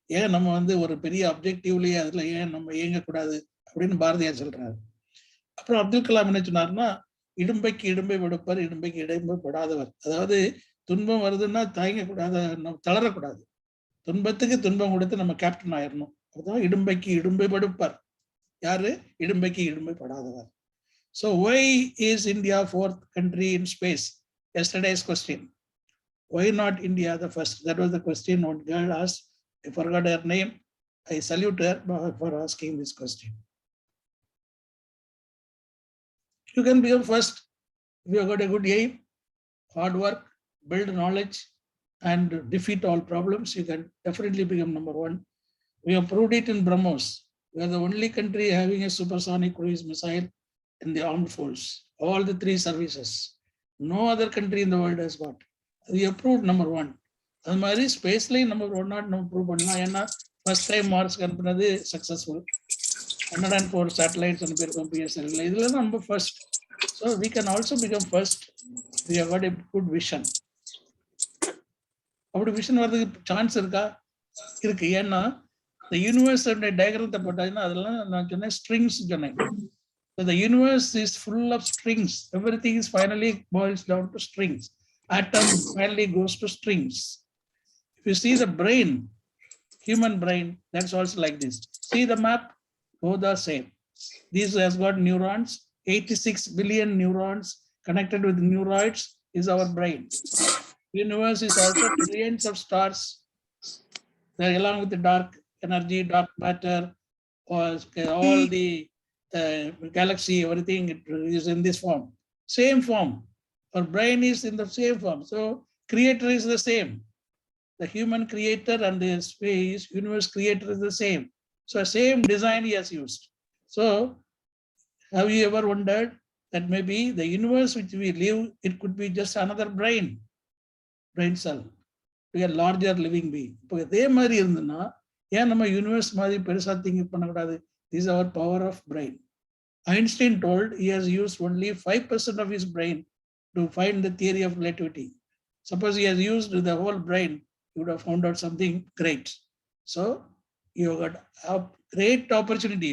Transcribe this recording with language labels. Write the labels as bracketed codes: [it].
[ta] ஏன் நம்ம வந்து ஒரு பெரிய அப்ஜெக்டிவ்லயே அதுல ஏன் நம்ம இயங்கக்கூடாது அப்படின்னு பாரதியார் சொல்றாரு. அப்புறம் அப்துல் கலாம் என்ன சொன்னாருன்னா, இடும்பைக்கு இடும்பை படுப்பர், இடும்பைக்கு இடும்பை படாதவர். அதாவது துன்பம் வருதுன்னா தயங்கக்கூடாத, நம்ம தளரக்கூடாது. துன்பத்துக்கு துன்பம் கொடுத்து நம்ம கேப்டன் ஆயிடணும். அதுதான் இடும்பைக்கு இடும்பை படுப்பர். யாரு? இடும்பைக்கு இடும்பை படாதவர். [en] So why is India 4th country in space? Yesterday's question. Why not India the first? That was the question one girl asked. I forgot her name. I salute her for asking this question. You can become first if you have got a good aim, hard work, build knowledge, and defeat all problems. You can definitely become number 1. We have proved it in BrahMos. We are the only country having a supersonic cruise missile in the armed force. All the 3 services. No other country in the world has got. We have proved number 1. [ta] அது மாதிரி ஸ்பேஸ்லேயும் நம்ம 1 not நம்ம prove பண்ணலாம். ஏன்னா first time மார்ஸ்க்கு அனுப்புனது successful. 104 satellites அனுப்பியிருக்கோம் பிஎஸ்எல்ல. இதுல தான் நம்ம first. [en] So we can also become first. We have got a good vision. [ta] அப்படி விஷன் வர்றதுக்கு சான்ஸ் இருக்கா? இருக்கு. ஏன்னா இந்த யூனிவர்ஸ் டயக்ராமத்தை போட்டாங்கன்னா அதெல்லாம் நான் சொன்னேன் ஸ்ட்ரிங்ஸ் சொன்னேன். [en] The universe is full of strings. Everything is finally boils down to strings. Atom finally goes to strings. If you see the brain, human brain, that's also like this. See the map, both are same. This has got neurons, 86 billion neurons connected with neuroids is our brain. Universe is also trillions of stars. Along with the dark energy, dark matter, or all the galaxy, everything it is in this form. Same form. Our brain is in the same form. So creator is the same. The human creator and the space universe creator is the same. So same design he has used. So have you ever wondered that maybe the universe which we live, it could be just another brain cell to a larger living being. [ta] இப்போ இதே மாதிரி இருந்ததுன்னா ஏன் நம்ம universe மாதிரி பெருசா think பண்ணக்கூடாது? [en] This is our power of brain. Einstein told he has used only 5% of his brain to find the theory of relativity. Suppose he has used the whole brain, he would have found out something great. So you got a great opportunity.